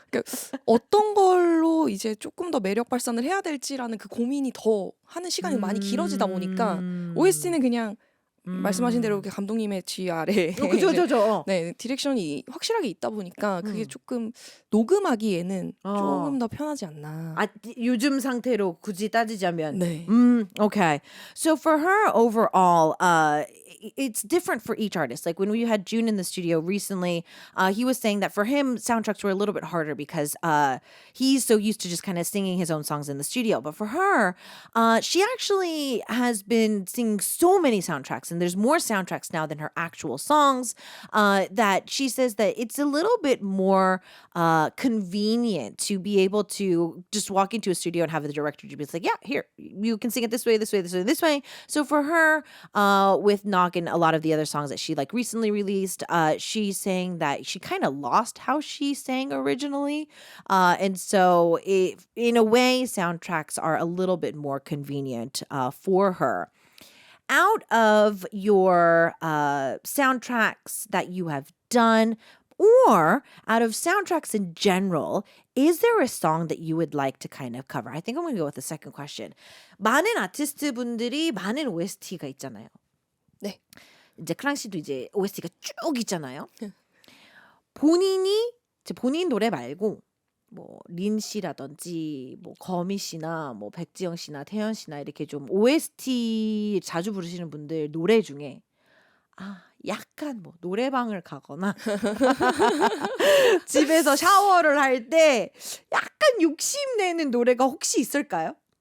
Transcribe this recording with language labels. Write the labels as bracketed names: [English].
[Korean] 그러니까 어떤 걸로 이제 조금 더 매력 발산을 해야 될지라는 그 고민이 더 하는 시간이 많이 길어지다 보니까 OST는 그냥 말씀하신 대로 이렇게 감독님의 지휘 아래 그죠. 네, 디렉션이 확실하게 있다 보니까 그게 조금 녹음하기에는 조금 더 편하지 않나. 요즘 상태로 굳이 따지자면. 네. [English] Okay. So for her overall, it's different for each artist. Like when we had June in the studio recently, he was saying that for him, soundtracks were a little bit harder because he's so used to just kind of singing his own songs in the studio. But for her, she actually has been singing so many soundtracks, and there's more soundtracks now than her actual songs, that she says that it's a little bit more convenient to be able to just walk into a studio and have the director just be like, yeah, here, you can sing it this way, this way, this way, this way. So for her, with Knock and a lot of the other songs that she like recently released, she's saying that she kind of lost how she sang originally. And so in a way, soundtracks are a little bit more convenient for her. Out of your soundtracks that you have done, Or out of soundtracks in general, is there a song that you would like to kind of cover? I think I'm going to go with the second question. [Korean] 많은 아티스트 분들이 많은 OST가 있잖아요. 네. 이제 클랑 씨도 이제 OST가 쭉 있잖아요. 본인이 이제 본인 노래 말고 뭐 린 씨라든지 뭐 거미 씨나 뭐 백지영 씨나 태연 씨나 이렇게 좀 OST 자주 부르시는 분들 노래 중에 약간 뭐 노래방을 가거나 집에서 샤워를 할 때 약간 욕심내는 노래가 혹시 있을까요?